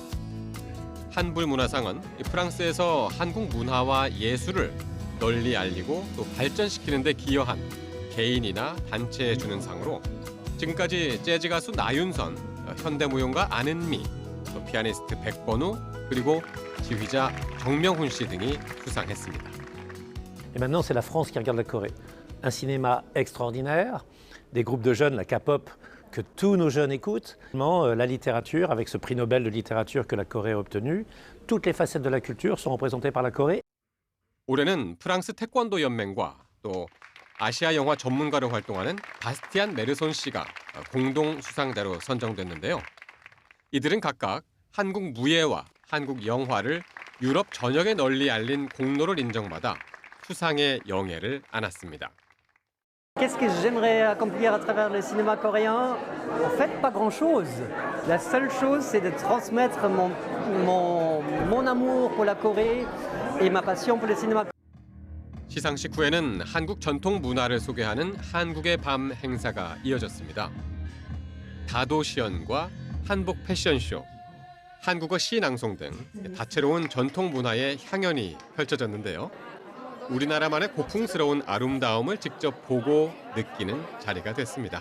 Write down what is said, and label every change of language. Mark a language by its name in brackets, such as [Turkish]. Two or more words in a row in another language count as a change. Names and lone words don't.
[Korean] 한불 문화상은 프랑스에서 한국 문화와 예술을 널리 알리고 또 발전시키는 데 기여한 개인이나 단체에 주는 상으로 지금까지 재즈 가수 나윤선, 현대무용가 안은미, 또 피아니스트 백건우, 그리고 지휘자 정명훈 씨 등이 수상했습니다. [French] Et maintenant, c'est la France qui regarde la Corée. Un cinéma extraordinaire, des groupes de jeunes, la K-pop, que tous nos jeunes écoutent. La littérature, avec ce prix Nobel de littérature que la Corée a obtenu. Toutes les facettes de la culture sont représentées par la Corée. [Korean] 올해는 프랑스 태권도 연맹과 또 아시아 영화 전문가로 활동하는 바스티안 메르손 씨가 공동 수상자로 선정됐는데요. 이들은 각각 한국 무예와 한국 영화를 유럽 전역에 널리 알린 공로를 인정받아 수상의 영예를 안았습니다. [French] Qu'est-ce que j'aimerais accomplir à travers le cinéma coréen? En fait, pas grand-chose. La seule chose, c'est de transmettre mon amour pour la Corée et ma passion pour le cinéma. [Korean] 시상식 후에는 한국 전통 문화를 소개하는 한국의 밤 행사가 이어졌습니다. 다도 시연과 한복 패션쇼, 한국어 시 낭송 등 다채로운 전통 문화의 향연이 펼쳐졌는데요. 우리나라만의 고풍스러운 아름다움을 직접 보고 느끼는 자리가 됐습니다.